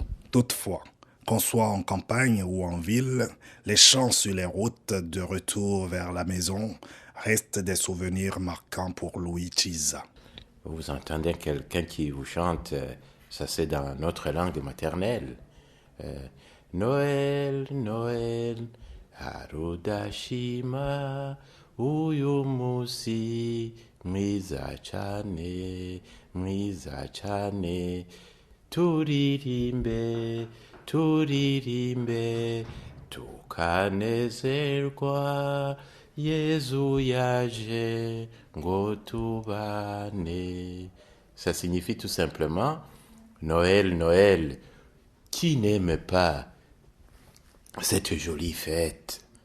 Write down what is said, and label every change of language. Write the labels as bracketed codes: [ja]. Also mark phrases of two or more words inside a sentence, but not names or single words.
[fr] Toutefois, qu'on soit en campagne ou en ville, les chants sur les routes de retour vers la maison restent des souvenirs marquants pour Louis Chiza. Vous entendez quelqu'un qui vous chante, ça c'est dans notre langue maternelle. Noël, Noël, [rn] Harudashima, Uyumusi, mwiza cyane, turirimbe, turirimbe, tukanezerwa, Yezu yaje, ngo tubane. [fr] Ça signifie tout simplement Noël, Noël. Qui n'aime pas cette jolie fête?